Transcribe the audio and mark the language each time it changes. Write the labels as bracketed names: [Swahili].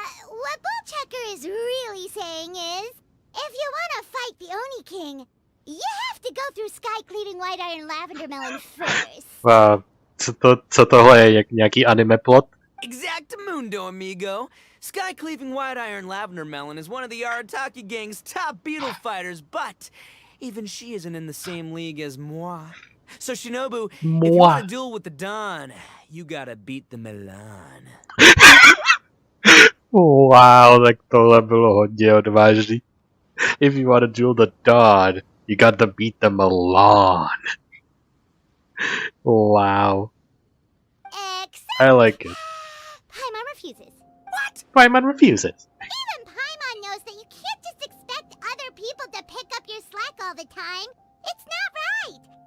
[English] What Bullchecker is really saying is, if you want to fight the Oni King, you have to go through sky-cleaving white iron lavender melon first. [Czech] Wow, co tohle je, jak nějaký anime plot? [English] Exactamundo, amigo. Sky-cleaving white iron lavender melon is one of the Arataki gang's top beetle fighters, but even she isn't in the same league as moi. So Shinobu, if you want to duel with the Don, you gotta beat the Milan. [Czech] Wow, tak tohle bylo hodně odvážný. [English] If you want to duel the Dawn, you got to beat the Milan. Wow. Except I like it. Paimon refuses. What? Paimon refuses. Even Paimon knows that you can't just expect other people to pick up your slack all the time. It's not right.